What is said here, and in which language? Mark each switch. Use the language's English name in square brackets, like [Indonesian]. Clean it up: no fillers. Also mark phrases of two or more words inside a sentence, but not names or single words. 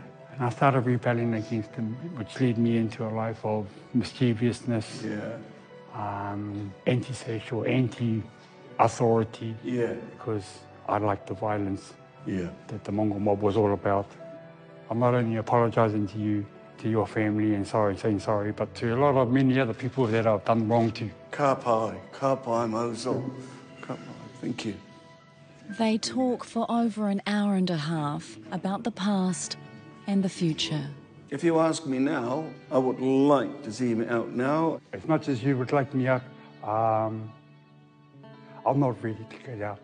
[English] And I started rebelling against him, which led me into a life of mischievousness, anti-social, anti-authority. Yeah. Because I liked the violence that the Mongol mob was all about. I'm not only apologising to you, to your family, and saying sorry, but to a lot of many other people that I've done wrong to. [Māori] Ka pai Mosel. Ka pai. [English] Thank you. They talk for over an hour and a half about the past and the future. If you ask me now, I would like to see him out now. As much as you would like me out, I'm not ready to get out.